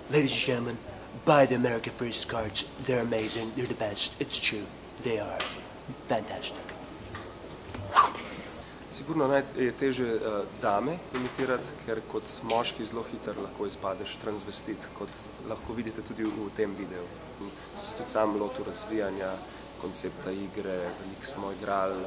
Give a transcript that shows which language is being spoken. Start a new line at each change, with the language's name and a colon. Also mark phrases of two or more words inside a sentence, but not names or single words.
English: Ladies and gentlemen, buy the America First cards. They're amazing. They're the best. It's true. They are fantastic.
Slovenian: Sigurno je teže dame imitirati, ker kot moški zelo hiter lahko izpadeš transvestit, kot lahko vidite tudi v tem videu. Se tudi sam lotil razvijanja koncepta igre, veliko smo igrali.